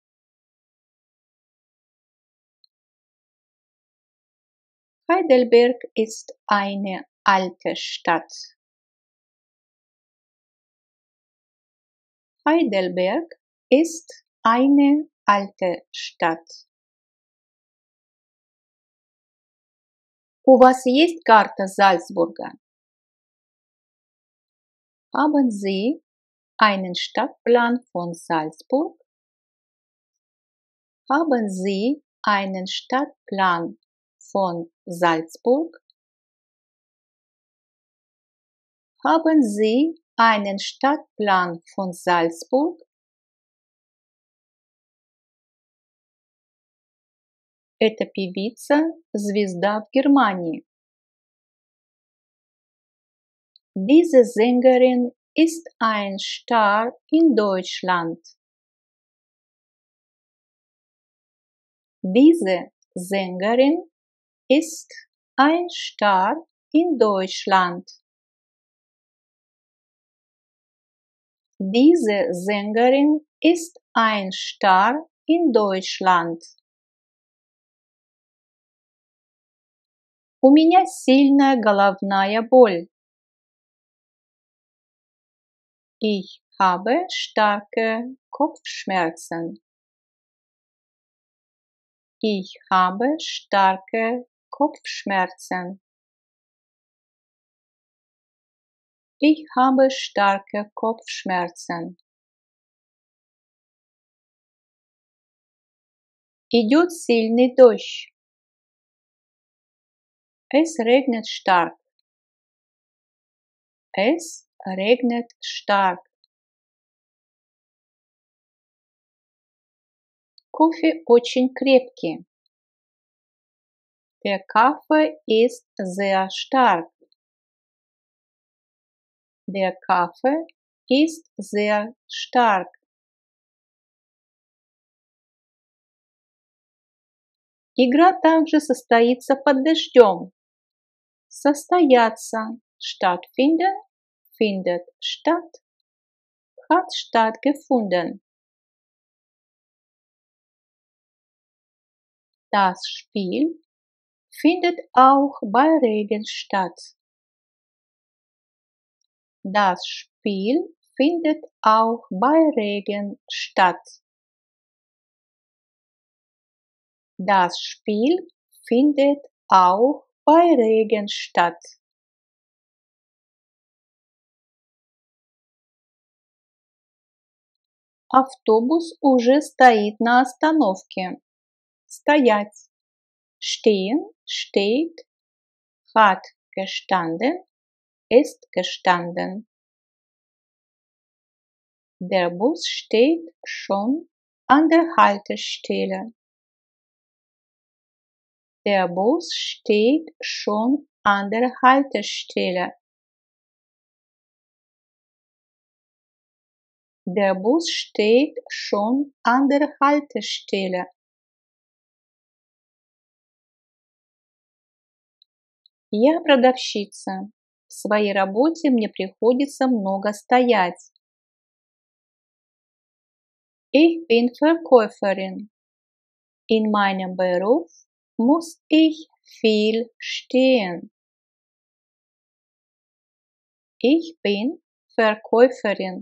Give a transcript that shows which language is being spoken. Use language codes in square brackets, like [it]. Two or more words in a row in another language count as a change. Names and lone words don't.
[de] Heidelberg ist eine alte Stadt. Heidelberg ist eine alte Stadt. [ru] У вас есть карта Salzburga? [de] Haben Sie einen Stadtplan von Salzburg? Haben Sie einen Stadtplan von Salzburg? Haben Sie einen Stadtplan von Salzburg? [ru] Эта певица – звезда в Германии. [de] Diese Sängerin ist ein Star in Deutschland. Diese Sängerin ist ein Star in Deutschland. Diese Sängerin ist ein Star in Deutschland. [ru] У меня сильная головная боль. [de] Ich habe starke Kopfschmerzen. Ich habe starke Kopfschmerzen. Ich habe starke Kopfschmerzen. [ru] Идет сильный дождь. [de] Es regnet stark. Es regnet stark. [ru] Кофе очень крепкий. [de] Der Kaffee ist sehr stark. Der Kaffee ist sehr stark. [ru] Игра также состоится под дождем. Состояться. [de] Stattfinden. Findet statt. Hat stattgefunden. Das Spiel findet auch bei Regen statt. Das Spiel findet auch bei Regen statt. Das Spiel findet auch bei Regen statt. [ru] Автобус уже стоит на остановке. Стоять. [de] Stehen, steht. Hat gestanden, ist gestanden. Der Bus steht schon an der Haltestelle. Der Bus steht schon an der Haltestelle. Der Bus steht schon an der Haltestelle. [ru] Я продавщица. В своей работе мне приходится много стоять. [de] Ich bin Verkäuferin. In meinem Beruf muss ich viel stehen. Ich bin Verkäuferin.